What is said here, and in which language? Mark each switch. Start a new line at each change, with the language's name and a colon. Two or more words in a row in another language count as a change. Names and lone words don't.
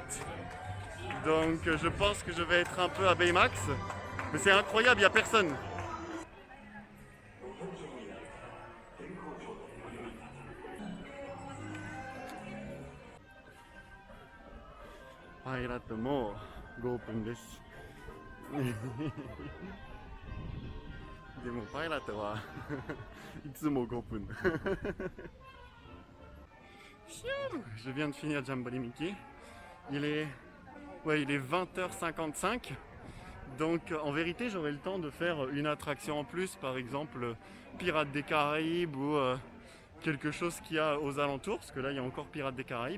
French: Donc je pense que je vais être un peu à Baymax. Mais c'est incroyable, il n'y a personne.
Japanese: パイレートもゴペンです. でもパイラットはいつも5 分。
French: Je viens de finir Jamboli Mickey. Il est 20h55. Donc en vérité j'aurai le temps de faire une attraction en plus, par exemple Pirates des Caraïbes ou quelque chose qu'il y a aux alentours, parce que là il y a encore Pirates des Caraïbes.